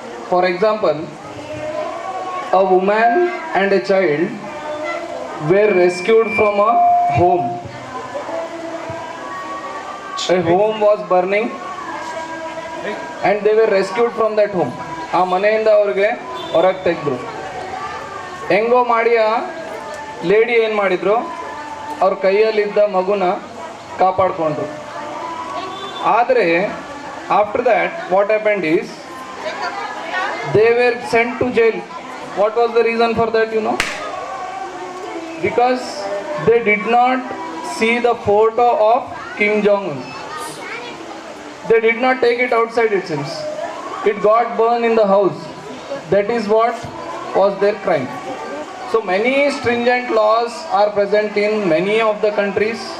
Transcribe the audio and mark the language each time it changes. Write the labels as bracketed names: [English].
[English] For example, a woman and a child were rescued from a home. A home was burning and they were rescued from that home. [Kannada] ಆ ಮನೆಯಿಂದ ಅವ್ರಿಗೆ ಹೊರಗೆ ತೆಗೆದ್ರು. ಹೆಂಗೋ ಮಾಡಿ ಆ lady ಏನು ಮಾಡಿದ್ರು, ಅವ್ರ ಕೈಯಲ್ಲಿದ್ದ ಮಗುನ ಕಾಪಾಡಿಕೊಂಡ್ರು. [English] ಆದರೆ after that what happened is they were sent to jail. What was the reason for that, you know? Because they did not see the photo of Kim Jong-un. They did not take it outside, it seems. It got burned in the house. That is what was their crime. So many stringent laws are present in many of the countries,